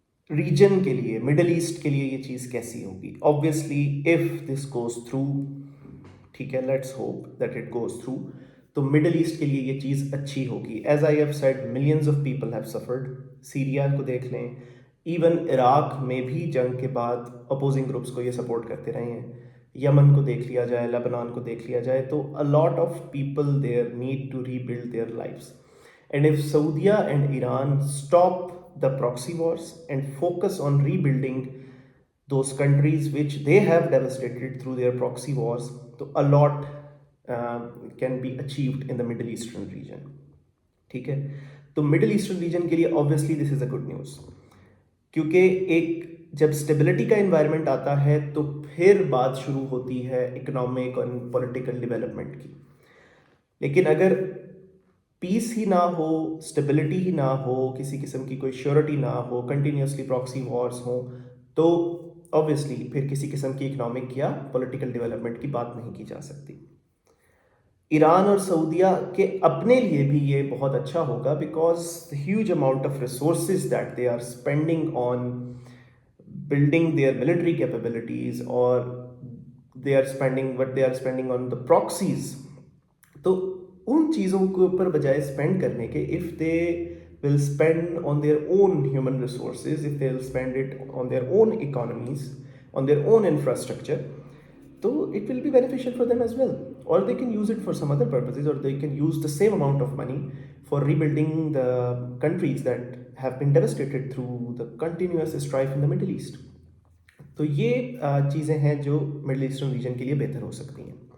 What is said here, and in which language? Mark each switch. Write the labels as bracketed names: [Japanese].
[Urdu] Region کے لیے, middle asset کے لیے یہ چیز کیسی ہوگی؟ [English] obviously if this goes through, [Urdu] ٹھیک ہے, [English] let's hope that it goes through, [Urdu] تو مڈل ایسٹ کے لیے یہ چیز اچھی ہوگی. [English] As I have said, millions of people have suffered. [Urdu] Syria کو دیکھ لیں, ایون عراق میں بھی جنگ کے بعد اپوزنگ گروپس کو یہ سپورٹ کرتے رہے ہیں. یمن کو دیکھ لیا جائے, لبنان کو دیکھ لیا جائے, تو [English] a lot of people there need to rebuild their lives. And if Saudi and Iran stop the proxy wars and focus on rebuilding those countries which they have devastated through their proxy wars, تو a lot can be achieved in the Middle Eastern region. [Urdu] ٹھیک ہے, تو middle eastern region کے لیے [English] obviously this is a good news, [Urdu] کیونکہ ایک جب stability کا انوائرمنٹ آتا ہے تو پھر بات شروع ہوتی ہے اکنامک اور پولیٹیکل ڈیولپمنٹ کی. لیکن اگر پیس ہی نہ ہو, اسٹیبلٹی ہی نہ ہو, کسی قسم کی کوئی شیورٹی نہ ہو, کنٹینیوسلی پراکسی وارز ہوں, تو obviously پھر کسی قسم کی اکنامک یا پولیٹیکل ڈیولپمنٹ کی بات نہیں کی جا سکتی. ایران اور سعودیہ کے اپنے لیے بھی یہ بہت اچھا ہوگا, because [English] the huge amount of resources that they are spending on building their military capabilities, or they are spending what they are spending on the proxies. [Urdu] تو ان چیزوں کے اوپر بجائے اسپینڈ کرنے کے, [English] if they will spend on their own human resources, if they will spend it on their own economies, on their own infrastructure, so it will be beneficial for them as well. Or they can use it for some other purposes, or they can use the same amount of money for rebuilding the countries that have been devastated through the continuous strife in the Middle East. [Urdu] تو یہ چیزیں ہیں جو middle eastern region کے لیے بہتر ہو سکتی ہیں.